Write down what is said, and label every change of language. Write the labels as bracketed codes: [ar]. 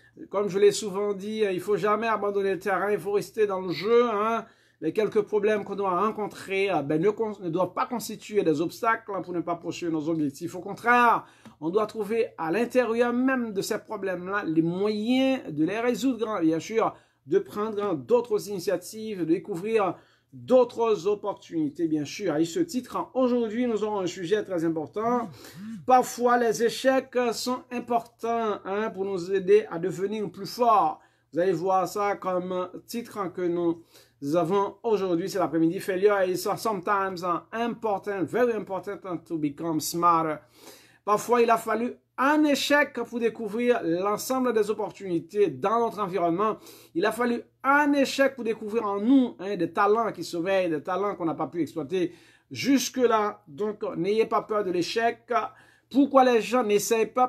[fr] Comme je l'ai souvent dit, il ne faut jamais abandonner le terrain, il faut rester dans le jeu, Les quelques problèmes qu'on doit rencontrer ne doivent pas constituer des obstacles pour ne pas poursuivre nos objectifs. Au contraire, on doit trouver à l'intérieur même de ces problèmes-là les moyens de les résoudre, bien sûr, de prendre d'autres initiatives, de découvrir d'autres opportunités, bien sûr. À ce titre, aujourd'hui, nous aurons un sujet très important. Parfois, les échecs sont importants pour nous aider à devenir plus forts. Vous allez voir ça comme titre que nous avons aujourd'hui, c'est l'après-midi. [en] Failure is sometimes important, very important to become smarter. [fr] Parfois, il a fallu un échec pour découvrir l'ensemble des opportunités dans notre environnement. Il a fallu un échec pour découvrir en nous des talents qui sommeillent, des talents qu'on n'a pas pu exploiter jusque-là. Donc, n'ayez pas peur de l'échec. Pourquoi les gens n'essayent pas?